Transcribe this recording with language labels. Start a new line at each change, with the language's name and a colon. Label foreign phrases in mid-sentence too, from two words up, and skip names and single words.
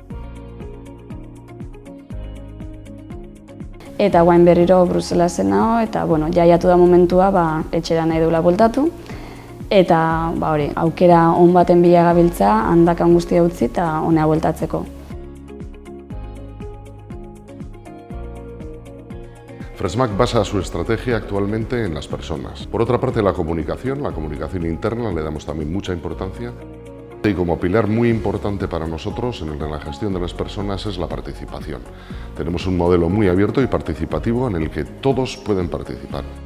Basque: Eta guain berriro Bruselasen nago, eta jaiatu da momentua etxera nahi dugula bueltatu. Eta aukera on baten bila gabiltza, handakan guztia utzi eta honea bueltatzeko.
Spanish: Fresmac basa su estrategia actualmente en las personas. Por otra parte, la comunicación interna le damos también mucha importancia. Y como pilar muy importante para nosotros en la gestión de las personas es la participación. Tenemos un modelo muy abierto y participativo en el que todos pueden participar.